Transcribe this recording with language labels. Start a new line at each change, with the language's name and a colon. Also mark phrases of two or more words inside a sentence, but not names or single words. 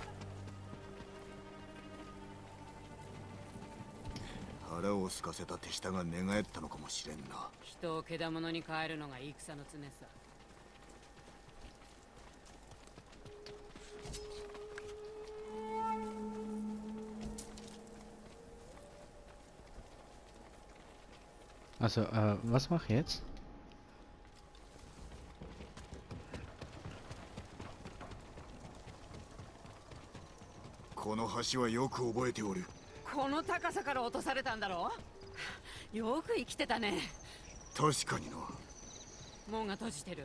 Japanese: 腹を空かせた手下が寝返ったのかもしれんな。人を獣に変えるのが戦の常さ。
German: Also, was mach ich jetzt?
Japanese: この橋はよく覚えておる。この高さから落とされたんだろう。よく生きてたね。確かにな。門が閉じてる。